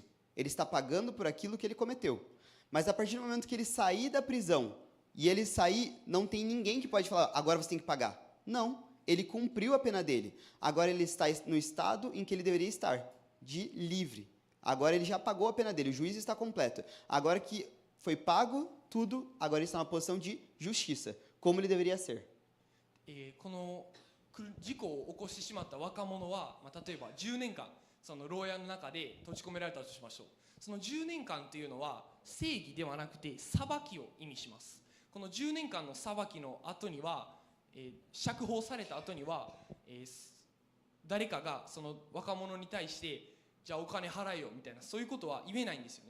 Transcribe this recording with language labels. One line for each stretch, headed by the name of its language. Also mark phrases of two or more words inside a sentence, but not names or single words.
Portuguese: Ele está pagando por aquilo que ele cometeu. Mas, a partir do momento que ele sair da prisão, e ele sair, não tem ninguém que pode falar, agora você tem que pagar. Não, ele cumpriu a pena dele. Agora ele está no estado em que ele deveria estar, de livre. Agora ele já pagou a pena dele, o juízo está completo. Agora que foi pago tudo, agora ele está na posição de justiça, como ele deveria ser.
Japanese: この事故を起こしてしまった若者は、例えば10年間その牢屋の中で閉じ込められたとしましょう。その10年間というのは正義ではなくて裁きを意味します。この10年間の裁きの後には、釈放された後には、誰かがその若者に対してじゃあお金払えよみたいな、そういうことは言えないんですよね。